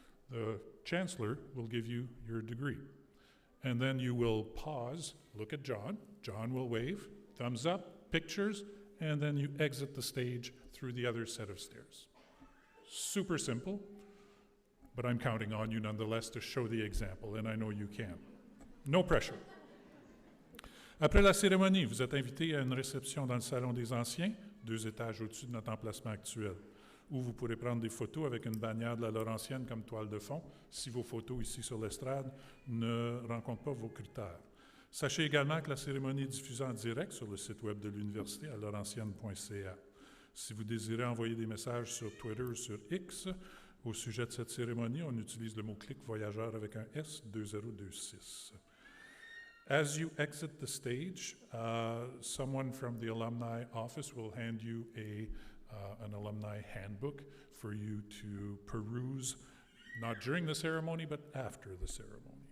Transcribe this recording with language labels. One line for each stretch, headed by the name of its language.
English: The chancellor will give you your degree. And then you will pause, look at John. John will wave, thumbs up, pictures, and then you exit the stage through the other set of stairs. Super simple, but I'm counting on you nonetheless to show the example, and I know you can. No pressure.
French: Après la cérémonie, vous êtes invité à une réception dans le Salon des Anciens, 2 étages au-dessus de notre emplacement actuel, où vous pourrez prendre des photos avec une bannière de la Laurentienne comme toile de fond, si vos photos ici sur l'estrade ne rencontrent pas vos critères. Sachez également que la cérémonie est diffusée en direct sur le site web de l'université à laurentienne.ca. Si vous désirez envoyer des messages sur Twitter ou sur X au sujet de cette cérémonie, on utilise le mot-clic voyageur avec un S 2026.
English: As you exit the stage, someone from the alumni office will hand you an alumni handbook for you to peruse, not during the ceremony, but after the ceremony.